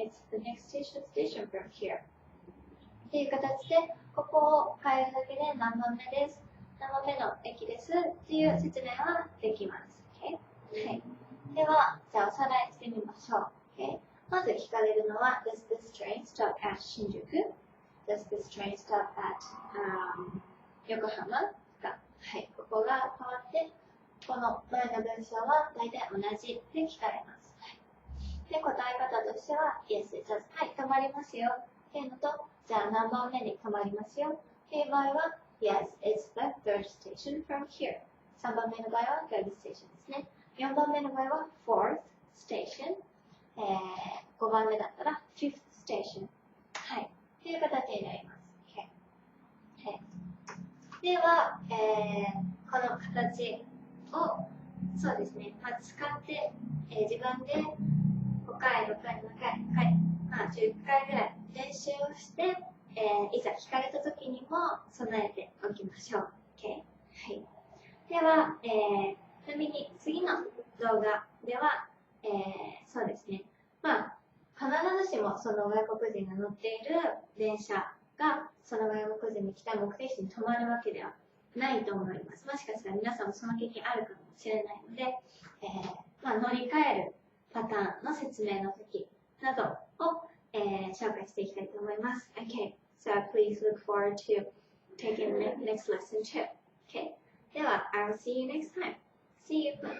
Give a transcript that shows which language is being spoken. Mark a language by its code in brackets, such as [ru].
[en] It's the next station from here. [ja] っていう形で、ここを変えるだけで何番目です。何番目の駅ですっていう説明はできます。 [en] Okay? はい。 [ja] では、じゃあおさらいしてみましょう。 [en] Okay? [ja] まず聞かれるのは [en] Does this train stop at 新宿？ Does this train stop at、 [ja] 横浜が、はい、ここが変わって、この前の文章は大体同じで聞かれます。はい、で、答え方としては、 [en] Yes, it does. [ja] はい、止まりますよ。っていうのと、じゃあ何番目に止まりますよ。っていう場合は、 [en] Yes, it's the third station from here. [ja] 3番目の場合は third station ですね。4番目の場合は fourth station。 5番目だったら fifth station。はい。という形になります。Okay. Okay. では、この形をそうですね、使って、自分で5回、6回、7回、8回、10回ぐらい練習をして、いざ聞かれた時にも備えておきましょう。 [en] Okay? [ja] はい、では、ちなみに次の動画では、そうですね、必ずしもその外国人が乗っている電車がその外国人に来た目的地に止まるわけではないと思います。もしかしたら皆さんもその経験あるかもしれないので、乗り換えるパターンの説明の時などを、紹介していきたいと思います。 [en] Okay, so please look forward to taking the next lesson too. Okay, [ja] では、 [en] I'll see you next time. See you.